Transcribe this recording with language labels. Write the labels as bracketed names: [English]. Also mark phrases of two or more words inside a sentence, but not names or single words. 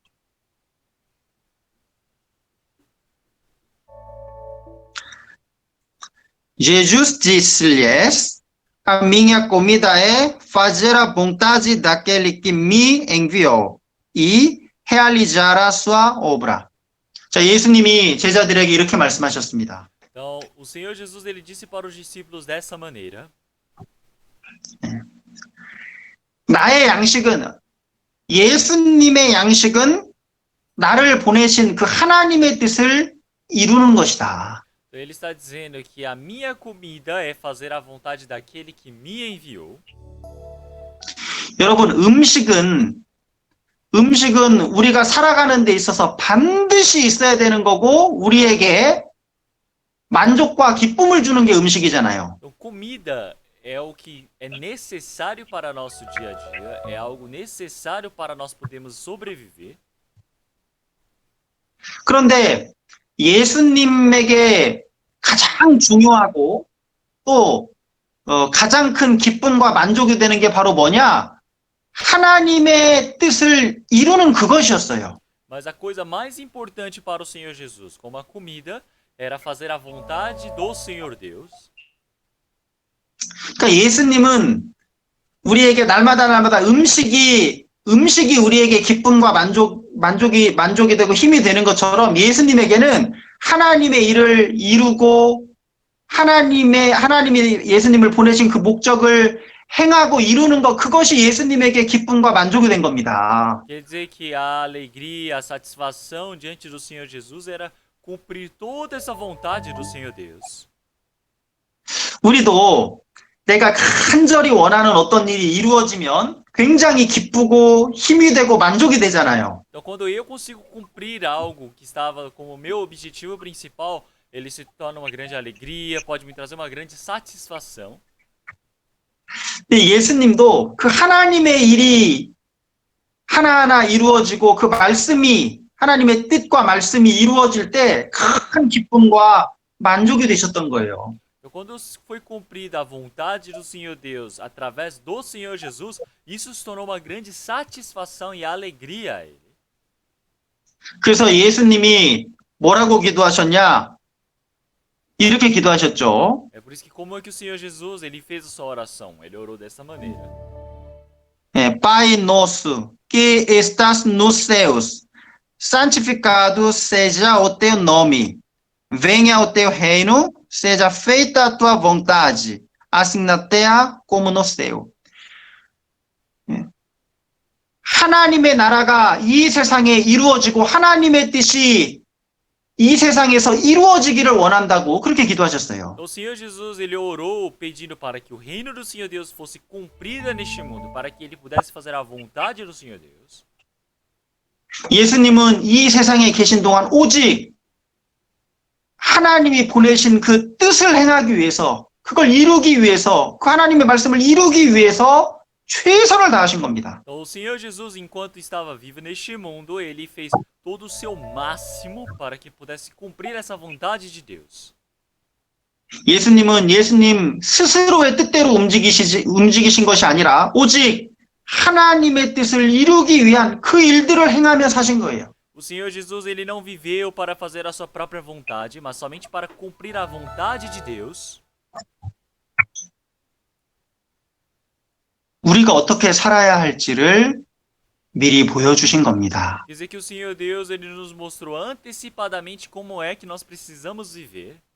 [Portuguese] Jesus disse-lhes: A minha comida é fazer a vontade daquele que me enviou e realizar a sua obra. [Korean] 자, 예수님이 제자들에게 이렇게 말씀하셨습니다. [Portuguese] Então, o Senhor Jesus ele disse para os discípulos dessa maneira: [Korean] 나의 양식은, 예수님의 양식은 나를 보내신 그 하나님의 뜻을 이루는 것이다. [Portuguese] Então, ele está dizendo que a minha comida é fazer a vontade daquele que me enviou. [Korean] 여러분, 음식은 음식은 우리가 살아가는 데 있어서 반드시 있어야 되는 거고 우리에게 만족과 기쁨을 주는 게 음식이잖아요. [Portuguese] Então, comida é o que é necessário para nosso dia a dia, é algo necessário para nós podermos sobreviver. [Korean] 그런데 예수님에게 가장 중요하고 또 가장 큰 기쁨과 만족이 되는 게 바로 뭐냐? 하나님의 뜻을 이루는 그것이었어요. [Portuguese] Mas a coisa mais importante para o Senhor Jesus, como a comida, era fazer a vontade do Senhor Deus. [Korean] 그러니까 예수님은 우리에게 날마다 음식이 우리에게 기쁨과 만족이 되고 힘이 되는 것처럼 예수님에게는 하나님의 일을 이루고 하나님이 예수님을 보내신 그 목적을 행하고 이루는 것, 그것이 예수님에게 기쁨과 만족이 된 겁니다. [Portuguese] Quer dizer que a alegria, a satisfação diante do Senhor Jesus era cumprir toda essa vontade do Senhor Deus. [Korean] 우리도 내가 간절히 원하는 어떤 일이 이루어지면 굉장히 기쁘고 힘이 되고 만족이 되잖아요. [Portuguese] Então, quando eu consigo cumprir algo que estava como meu objetivo principal, ele se torna uma grande alegria, pode me trazer uma grande satisfação. [Korean] 근데 예수님도 그 하나님의 일이 하나하나 이루어지고 그 말씀이 하나님의 뜻과 말씀이 이루어질 때 큰 기쁨과 만족이 되셨던 거예요. [Portuguese] Então, quando foi cumprida a vontade do Senhor Deus através do Senhor Jesus, isso se tornou uma grande satisfação e alegria a ele. [Korean] 그래서 예수님이 뭐라고 기도하셨냐? 이렇게 기도하셨죠. [Portuguese] É por isso que como é que o Senhor Jesus, ele fez a sua oração? Ele orou dessa maneira. Pai nosso, que estás nos céus, santificado seja o teu nome. Venha o teu reino, seja feita a tua vontade, assim na terra como no céu. [Korean] 하나님의 나라가 이 세상에 이루어지고 하나님의 뜻이 이 세상에서 이루어지기를 원한다고 그렇게 기도하셨어요. [Portuguese] Então, o Senhor Jesus, ele orou pedindo para que o reino do Senhor Deus fosse cumprido neste mundo, para que ele pudesse fazer a vontade do Senhor Deus. [Korean] 예수님은 이 세상에 계신 동안 오직 하나님이 보내신 그 뜻을 행하기 위해서, 그걸 이루기 위해서, 그 하나님의 말씀을 이루기 위해서 최선을 다하신 겁니다. [Portuguese] Então, o Senhor Jesus, enquanto estava vivo neste mundo, ele fez todo o seu máximo para que pudesse cumprir essa vontade de Deus. [Korean] 예수님은 예수님 스스로의 뜻대로 움직이신 것이 아니라 오직 하나님의 뜻을 이루기 위한 그 일들을 행하며 사신 거예요. [Portuguese] O Senhor Jesus, ele não viveu para fazer a sua própria vontade, mas somente para cumprir a vontade de Deus. [Korean] 우리가 어떻게 살아야 할지를 미리 보여주신 겁니다. [Portuguese] Quer dizer que o Senhor Deus, ele nos mostrou antecipadamente como é que nós precisamos viver.